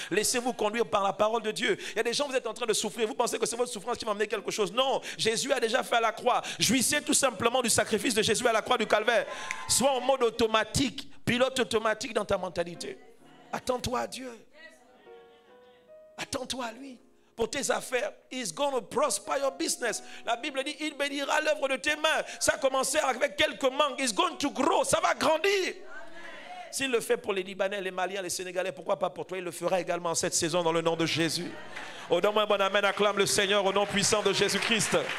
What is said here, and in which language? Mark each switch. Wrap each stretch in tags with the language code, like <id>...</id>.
<fr>Laissez-vous conduire par la parole de Dieu. Il y a des gens, vous êtes en train de souffrir. Vous pensez que c'est votre souffrance qui va amener quelque chose. Non, Jésus a déjà fait à la croix. Jouissez tout simplement du sacrifice de Jésus à la croix du Calvaire. Sois en mode automatique, pilote automatique dans ta mentalité. Attends-toi à Dieu. Attends-toi à lui. Pour tes affaires,</fr> <en>He's going to prosper your business.</en> <fr>La Bible dit, il bénira l'œuvre de tes mains. Ça a commencé avec quelques manques.</fr> <en>He's going to grow.</en> <fr>Ça va grandir. S'il le fait pour les Libanais, les Maliens, les Sénégalais, pourquoi pas pour toi? Il le fera également cette saison dans le nom de Jésus. Oh, donne-moi un bon amen. Acclame le Seigneur au nom puissant de Jésus-Christ.</fr>